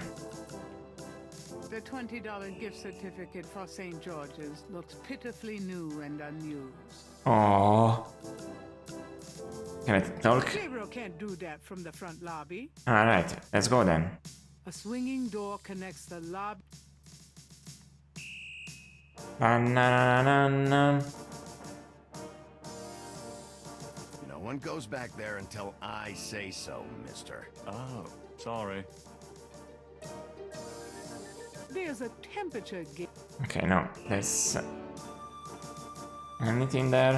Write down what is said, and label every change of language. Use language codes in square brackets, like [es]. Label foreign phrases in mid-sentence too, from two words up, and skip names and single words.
[en] The $20 gift certificate for St. George's looks pitifully new and unused. Oh. Can I talk? Gabriel can't do that from the front lobby. Alright, let's go then. A swinging door connects the lobby. Na-na-na-na-na. No one goes back there until I say so, mister. Oh, sorry. There's a temperature gauge. Okay, no, there's anything there?